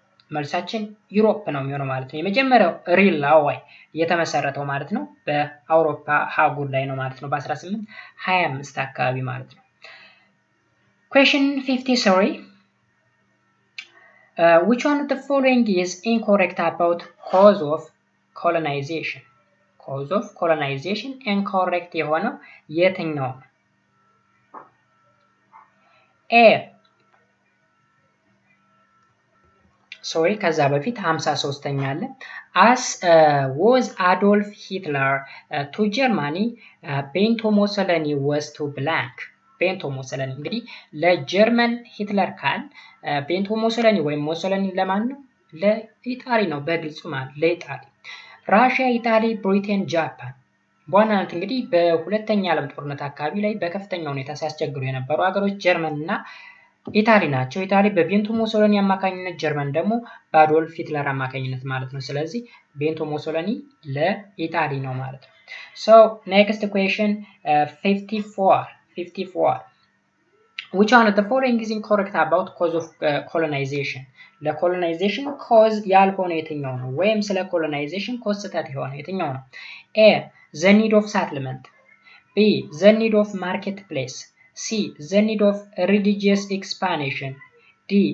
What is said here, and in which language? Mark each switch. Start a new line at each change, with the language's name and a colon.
Amharic: መልሳችን ዩሮፕ ነው የሚሆነው ማለት ነው። የመጀመሪያው ሬልዌይ የተመሰረተው ማለት ነው በአውሮፓ ሀጉር ላይ ነው ማለት ነው በ1825 አካባቢ ማለት ነው።
English: Question 53 which one of the following is incorrect about cause of colonization? Cause of colonization incorrect
Amharic: የሆነው የትኛው ነው?
English: A
Amharic: ሶሪ ከዛ በፊት 53ኛ አለ
English: as was Adolf Hitler to Germany, Benito Mussolini was to blank.
Amharic: ቤንቶ ሞሶሎኒ እንግዲህ ለጀርመን ሂትለር ካል ቤንቶ ሞሶሎኒ ወይም ሞሶሎኒ ለማን ነው? ለኢጣሊ ነው በግልጽ ማለት ለኢጣሊ። ራሽያ፣ ኢጣሊ፣ ብሪቴን፣ ጃፓን በዋናነት እንግዲህ በሁለተኛ ዓለም ጦርነት አካባቢ ላይ በከፍተኛ ሁኔታ ሲያስቸግሩ የነበሩ ሀገሮች ጀርመን እና ኢጣሊ ናቸው። ኢጣሊ በቤንቶ ሞሶሎኒ አማካኝነት፣ ጀርመን ደግሞ በአዶልፍ ሂትለር አማካኝነት ማለት ነው። ስለዚህ ቤንቶ ሞሶሎኒ ለኢጣሊ ነው ማለት ነው።
English: So next question 54 which one of the following is incorrect about cause of colonization?
Amharic: ለኮሎናይዜሽን ኮዝ ያልሆነ የትኛው ነው? ወይም ስለ ኮሎናይዜሽን ኮዝ ስህተት የሆነ የትኛው ነው?
English: A. the need of settlement, B. the need of marketplace, C. the need of religious expansion, D.